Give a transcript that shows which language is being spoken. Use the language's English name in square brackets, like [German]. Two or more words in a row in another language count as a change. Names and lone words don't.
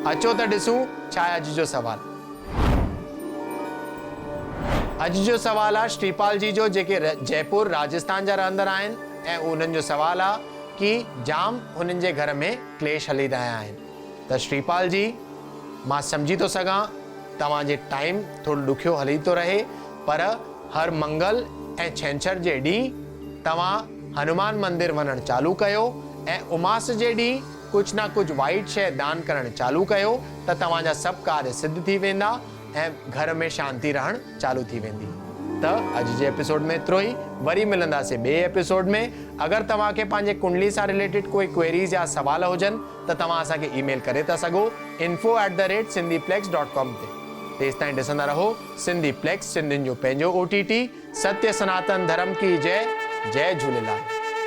[Sindhi] अचो त ॾिसूं छा आहे अॼु जो सवाल। अॼु जो सवाल आहे श्रीपाल जी जो, जेके जयपुर राजस्थान जा रहंदड़ आहिनि। ऐं उन्हनि जो सवाल आहे कि जाम हुननि जे घर में क्लेश हली रहिया आहिनि। त श्रीपाल जी, मां सम्झी थो सघां तव्हांजे टाइम थोरो ॾुखियो हली थो रहे, पर हर मंगल ऐं छंछर जे ॾींहुं तव्हां हनुमान मंदिर वञणु चालू कयो ऐं उमास जे ॾींहुं कुझु न कुझु वाइट शइ दान करणु चालू कयो त तव्हांजा सभु कार्य सिद्ध थी वेंदा ऐं घर में शांती रहणु चालू थी वेंदी। त अॼु जे एपिसोड में एतिरो ई। वरी मिलंदासीं ॿिए एपिसोड में। अगरि तव्हांखे पंहिंजे कुंडली सां रिलेटेड कोई क्वेरीज़ या सवाल हुजनि त तव्हां असांखे ईमेल करे था सघो info@sindhiplex.com ते। तेसि ताईं ॾिसंदा रहो सिंधी प्लेक्स, सिंधियुनि जो पंहिंजो OTT। [Hindi] सत्य सनातन धर्म की जय। जय झूलेलाल।